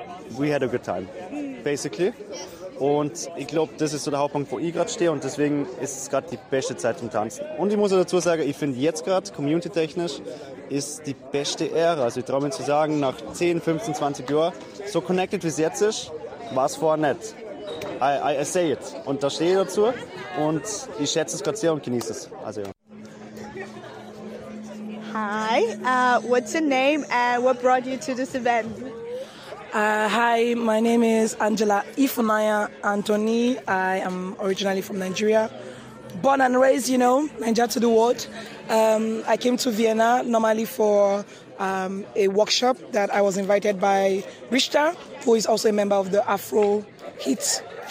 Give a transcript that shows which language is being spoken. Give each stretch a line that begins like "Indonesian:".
English: We had a good time, basically.
German: Und ich glaube, das ist so der Hauptpunkt, wo ich gerade stehe. Und deswegen ist es gerade die beste Zeit zum Tanzen. Und ich muss dazu sagen, ich finde jetzt gerade, community-technisch, ist die beste Ära. Also ich traue mir zu sagen, nach 10, 15, 20 Jahren, so connected wie es jetzt ist, war es vorher nicht.
English: I say it.
German: Und da stehe ich dazu. Und ich schätze es gerade sehr und genieße es. Also ja.
English: Hi, what's your name and what brought you to this event? Hi, my name is Angela Ifunaya Anthony. I am originally from Nigeria. Born and raised, you know, Nigeria to the world. I came to Vienna normally for a workshop that I was invited by Richter, who is also a member of the Afro Heat.